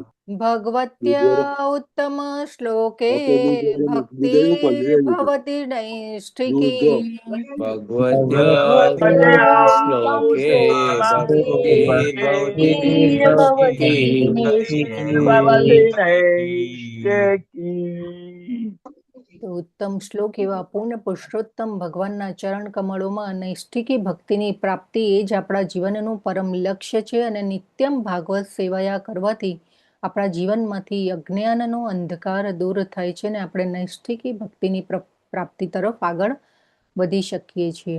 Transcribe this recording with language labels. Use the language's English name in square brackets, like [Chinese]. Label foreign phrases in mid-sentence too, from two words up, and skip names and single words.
[Sanskrit] भगवत्या उत्तमश्लोके भक्तिर्भवति नैष्ठिकी। भगवत्या श्लोके भक्तिर्भवति भक्तिर्भवति नैष्ठिकी। नैष्ठिकी। [Gujarati] તો ઉત્તમ શ્લોક એવા પૂર્ણ પુરુષોત્તમ ભગવાનના ચરણ કમળોમાં નૈષ્ઠિકી ભક્તિની પ્રાપ્તિ એ જ આપણા જીવનનું પરમ લક્ષ્ય છે અને નિત્યમ ભાગવત સેવાયા કરવાથી આપણા જીવનમાંથી અજ્ઞાનનો અંધકાર દૂર થાય છે અને આપણે નૈષ્ઠિકી ભક્તિની પ્રાપ્તિ તરફ આગળ વધી શકીએ છીએ.